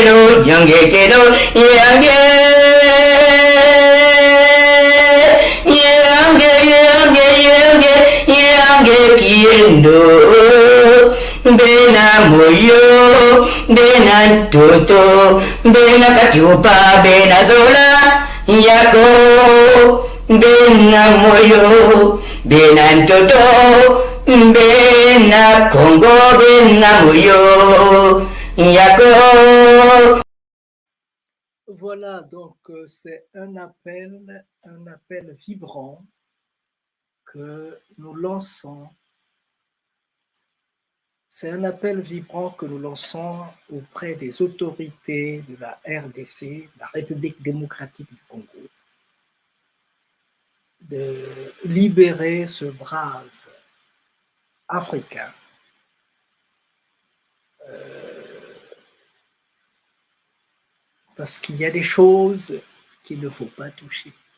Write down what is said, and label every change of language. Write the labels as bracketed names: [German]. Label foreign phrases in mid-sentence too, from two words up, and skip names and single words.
[French] Keno, Bena Moyo, Bena Toto, Bena Kachupa, Bena Zola, Yako, Bena Moyo, Bena Toto, Bena Congo, Bena Moyo, Yako. Voilà, donc c'est un appel vibrant que nous lançons. C'est un appel vibrant que nous lançons auprès des autorités de la RDC, la République démocratique du Congo, de libérer ce brave Africain parce qu'il y a des choses qu'il ne faut pas toucher.